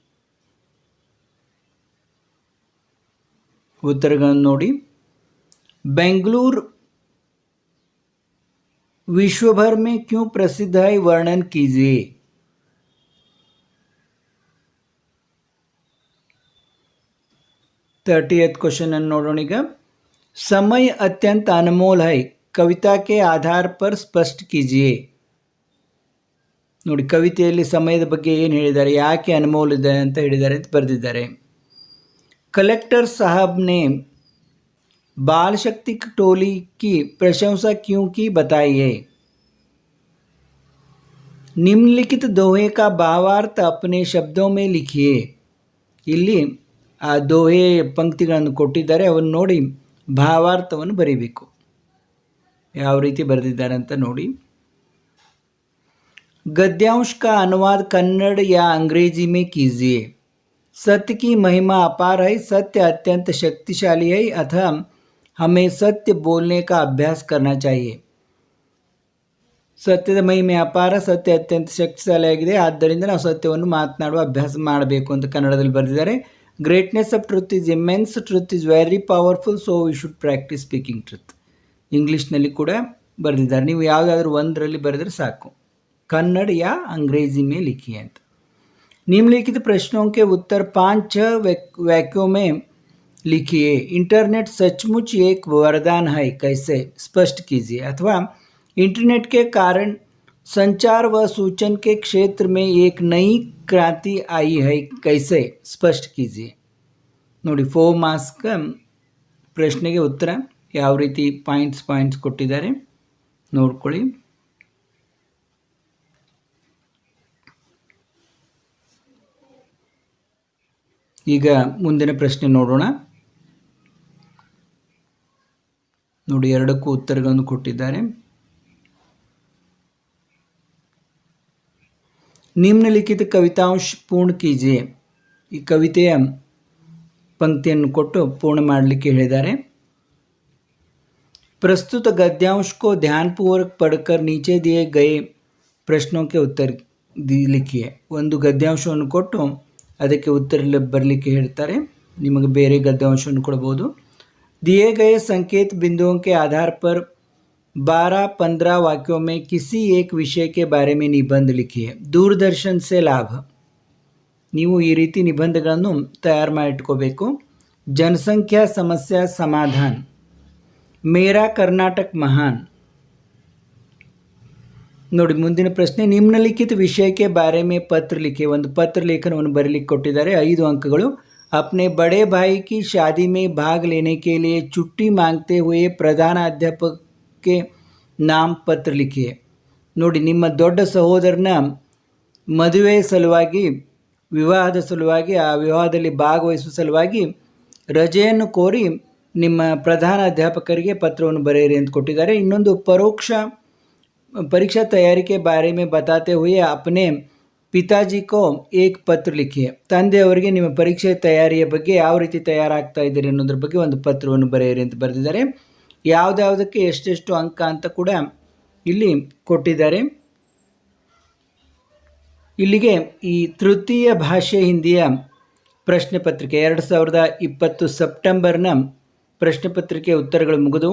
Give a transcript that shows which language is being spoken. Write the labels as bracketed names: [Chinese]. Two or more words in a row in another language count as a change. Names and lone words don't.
[Hindi] उत्तर नोडी, बेंगलुरु विश्व भर में क्यों प्रसिद्ध है, वर्णन कीजिए। 30th क्वेश्चन नोडोणीಗ, समय अत्यंत अनमोल है, कविता के आधार पर स्पष्ट कीजिए। [Kannada] ನೋಡಿ, ಕವಿತೆಯಲ್ಲಿ ಸಮಯದ ಬಗ್ಗೆ ಏನು ಹೇಳಿದ್ದಾರೆ, ಯಾಕೆ ಅನ್ಮೋಲ್ ಇದೆ ಅಂತ ಹೇಳಿದ್ದಾರೆ ಅಂತ ಬರೆದಿದ್ದಾರೆ। [Hindi] कलेक्टर साहब ने बाल शक्ति टोली की प्रशंसा क्यों की, बताइए। निम्नलिखित दोहे का भावार्थ अपने शब्दों में लिखिए। [Kannada] ಇಲ್ಲಿ ಆ ದೋಹೆ ಪಂಕ್ತಿಗಳನ್ನು ಕೊಟ್ಟಿದ್ದಾರೆ, ಅವನ್ನು ನೋಡಿ ಭಾವಾರ್ಥವನ್ನು ಬರೀಬೇಕು। ಯಾವ ರೀತಿ ಬರೆದಿದ್ದಾರೆ ಅಂತ ನೋಡಿ। [Hindi] गद्यांश का अनुवाद कन्नड़ या अंग्रेजी में कीजिए। सत्य की महिमा अपार है, सत्य अत्यंत शक्तिशाली है, अतः हमें सत्य बोलने का अभ्यास करना चाहिए। [Kannada] ಸತ್ಯದ ಮಹಿಮೆ ಅಪಾರ, ಸತ್ಯ ಅತ್ಯಂತ ಶಕ್ತಿಶಾಲಿಯಾಗಿದೆ, ಆದ್ದರಿಂದ ನಾವು ಸತ್ಯವನ್ನು ಮಾತನಾಡುವ ಅಭ್ಯಾಸ ಮಾಡಬೇಕು ಅಂತ ಕನ್ನಡದಲ್ಲಿ ಬರೆದಿದ್ದಾರೆ। [English] Greatness of truth is immense, truth is very powerful, so we should practice speaking truth. [Kannada] ಇಂಗ್ಲೀಷ್ನಲ್ಲಿ ಕೂಡ ಬರೆದಿದ್ದಾರೆ, ನೀವು ಯಾವುದಾದ್ರೂ ಒಂದರಲ್ಲಿ ಬರೆದರೆ ಸಾಕು। [Hindi] कन्नड़ या अंग्रेजी में लिखिए ಅಂತ। निम्नलिखित प्रश्नों के उत्तर 5-6 वाक्यों में लिखिए। इंटरनेट सचमुच एक वरदान है, कैसे, स्पष्ट कीजिए। अथवा इंटरनेट के कारण संचार व सूचन के क्षेत्र में एक नई क्रांति आई है, कैसे, स्पष्ट कीजिए। [Kannada] ನೋಡಿ, 4 ಮಾರ್ಕ್ಸ್ ಪ್ರಶ್ನೆಗೆ ಉತ್ತರ ಯಾವ ರೀತಿ ಪಾಯಿಂಟ್ಸ್ ಕೊಟ್ಟಿದ್ದಾರೆ ನೋಡ್ಕೊಳ್ಳಿ। ಈಗ ಮುಂದಿನ ಪ್ರಶ್ನೆ ನೋಡೋಣ। ನೋಡಿ, ಎರಡಕ್ಕೂ ಉತ್ತರಗಳನ್ನು ಕೊಟ್ಟಿದ್ದಾರೆ। [Hindi] निम्नलिखित कवितांश पूर्ण कीजिए, [Kannada] ಈ ಕವಿತೆಯ पंक्तिಯನ್ನು ಕೊಟ್ಟು ಪೂರ್ಣ ಮಾಡಲಿಕ್ಕೆ ಹೇಳಿದ್ದಾರೆ। [Hindi] प्रस्तुत गद्यांश को ध्यानपूर्वक पढ़कर नीचे दिए गए प्रश्नों के उत्तर लिखिए। [Kannada] ಒಂದು ಗದ್ಯಾಂಶವನ್ನು ಕೊಟ್ಟು ಅದಕ್ಕೆ ಉತ್ತರ ಬರಲಿಕ್ಕೆ ಹೇಳ್ತಾರೆ, ನಿಮಗೆ ಬೇರೆ ಗದ್ಯಾಂಶವನ್ನು ಕೊಡಬಹುದು। [Hindi] दिए गए संकेत बिंदुओं के आधार पर 12-15 वाक्यों में किसी एक विषय के बारे में निबंध लिखिए। दूरदर्शन से लाभ, [Kannada] ನೀವು ಈ ರೀತಿ ನಿಬಂಧಗಳನ್ನು ತಯಾರು ಮಾಡಿಟ್ಕೋಬೇಕು। [Hindi] जनसंख्या समस्या समाधान, मेरा कर्नाटक महान। [Kannada] ನೋಡಿ, ಮುಂದಿನ ಪ್ರಶ್ನೆ, ನಿಮ್ನಲಿಖಿತ ವಿಷಯಕ್ಕೆ [Hindi] बारे में पत्र लिखे, [Kannada] ಒಂದು ಪತ್ರ ಲೇಖನವನ್ನು ಬರೀಲಿಕ್ಕೆ ಕೊಟ್ಟಿದ್ದಾರೆ, 5 अंकಗಳು। [Hindi] अपने बड़े भाई की शादी में भाग लेने के लिए छुट्टी मांगते हुए प्रधान अध्यापक के नाम पत्र लिखिए। [Kannada] ನೋಡಿ, ನಿಮ್ಮ ದೊಡ್ಡ ಸಹೋದರನ ಮದುವೆ ಸಲುವಾಗಿ, ವಿವಾಹದ ಸಲುವಾಗಿ, ಆ ವಿವಾಹದಲ್ಲಿ ಭಾಗವಹಿಸುವ ಸಲುವಾಗಿ ರಜೆಯನ್ನು ಕೋರಿ ನಿಮ್ಮ ಪ್ರಧಾನ ಅಧ್ಯಾಪಕರಿಗೆ ಪತ್ರವನ್ನು ಬರೆಯಿರಿ ಅಂತ ಕೊಟ್ಟಿದ್ದಾರೆ। ಇನ್ನೊಂದು, ಪರೋಕ್ಷ [Hindi] परीक्षा तैयारी के बारे में बताते हुए अपने पिताजी को एक पत्र लिखिए। [Kannada] ತಂದೆಯವರಿಗೆ ನಿಮ್ಮ ಪರೀಕ್ಷೆ ತಯಾರಿಯ ಬಗ್ಗೆ ಯಾವ ರೀತಿ ತಯಾರಾಗ್ತಾ ಇದ್ದೀರಿ ಅನ್ನೋದ್ರ ಬಗ್ಗೆ ಒಂದು ಪತ್ರವನ್ನು ಬರೆಯಿರಿ ಅಂತ ಬರೆದಿದ್ದಾರೆ। ಯಾವುದಕ್ಕೆ ಎಷ್ಟೆಷ್ಟು ಅಂಕ ಅಂತ ಕೂಡ ಇಲ್ಲಿ ಕೊಟ್ಟಿದ್ದಾರೆ। ಇಲ್ಲಿಗೆ ಈ ತೃತೀಯ ಭಾಷೆ ಹಿಂದಿಯ ಪ್ರಶ್ನೆ ಪತ್ರಿಕೆ 2020 ಸೆಪ್ಟೆಂಬರ್ನ ಪ್ರಶ್ನೆ ಪತ್ರಿಕೆ ಉತ್ತರಗಳು ಮುಗಿದವು।